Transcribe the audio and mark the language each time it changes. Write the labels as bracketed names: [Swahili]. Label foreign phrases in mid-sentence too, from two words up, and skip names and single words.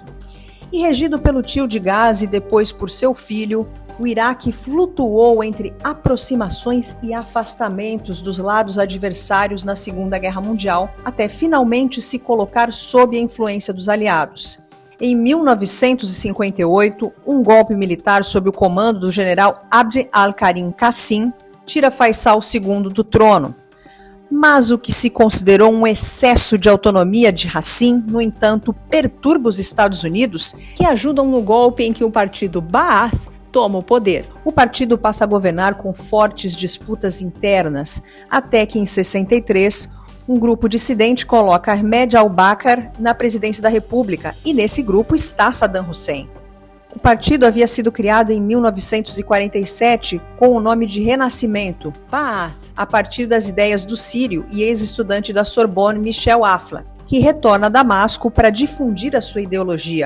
[Portuguese] E regido pelo tio de Ghazi e depois por seu filho, o Iraque flutuou entre aproximações e afastamentos dos lados adversários na Segunda Guerra Mundial, até finalmente se colocar sob a influência dos aliados. Em 1958, um golpe militar sob o comando do general Abd al-Karim Qassim tira Faisal II do trono. Mas o que se considerou um excesso de autonomia de Qassim, no entanto, perturba os Estados Unidos, que ajudam no golpe em que o partido Ba'ath toma o poder. O partido passa a governar com fortes disputas internas, até que em 63, um grupo dissidente coloca Ahmed al-Bakr na presidência da República, e nesse grupo está Saddam Hussein. O partido havia sido criado em 1947 com o nome de Renascimento, Ba'ath, a partir das ideias do sírio e ex-estudante da Sorbonne Michel Aflaq, que retorna a Damasco para difundir a sua ideologia.